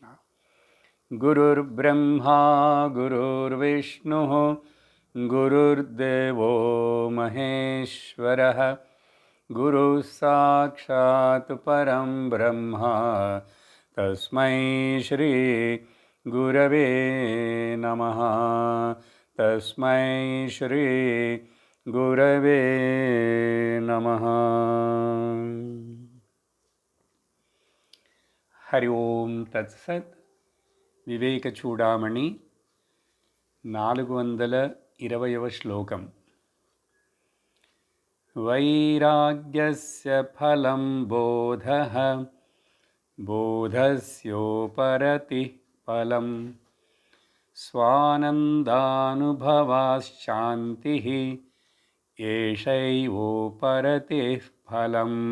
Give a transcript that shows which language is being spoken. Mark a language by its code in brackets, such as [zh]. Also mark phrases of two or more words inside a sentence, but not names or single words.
[sa] गुरुर्ब्रह्मा गुरुर्विष्णुः गुरुर्देवो महेश्वरः गुरुः साक्षात् परं ब्रह्म तस्मै श्री गुरवे नमः। तस्मै श्री गुरवे नमः। हरि ओम तत्सत्। [te] వివేక చూడామణి 420వ శ్లోకం. [sa] वैराग्यस्य फलं बोधः बोधस्योपरति फलं स्वानंदानुभवाश्शांतिः एषैवोपरति फलं.